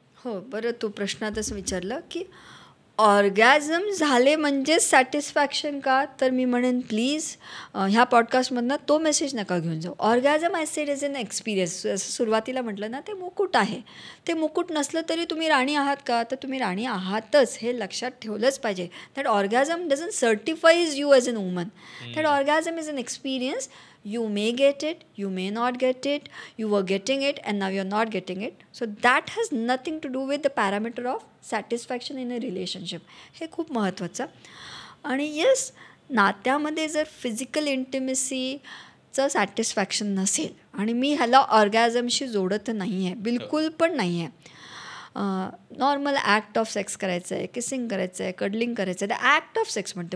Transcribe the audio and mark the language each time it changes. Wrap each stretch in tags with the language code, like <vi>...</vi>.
<mr>हो, बरं तू प्रश्नातच विचारलं की ऑर्गॅझम झाले म्हणजेच सॅटिस्फॅक्शन का, तर मी म्हणेन प्लीज ह्या पॉडकास्टमधनं तो मेसेज नका घेऊन जाऊ.</mr> <en>Orgasm I said is an experience.</en> <mr>जसं सुरुवातीला म्हटलं ना, ते मुकुट आहे. ते मुकुट नसलं तरी तुम्ही राणी आहात का, तर तुम्ही राणी आहातच, हे लक्षात ठेवलंच पाहिजे.</mr> <en>That orgasm doesn't certifies you as an woman. That orgasm is an experience. You may get it, you may not get it, you were getting it and now you're not getting it. So that has nothing to do with the parameter of satisfaction in a relationship.</en> <mr>हे खूप महत्त्वाचं. आणि yes, नात्यामध्ये जर physical इंटिमेसीचं satisfaction नसेल, आणि मी ह्याला ऑर्गॅझमशी जोडत नाही आहे, बिलकुल पण नाही आहे. नॉर्मल ॲक्ट ऑफ सेक्स करायचं आहे, किसिंग करायचं आहे, कडलिंग करायचं आहे, तर ॲक्ट ऑफ सेक्स म्हणते.</mr>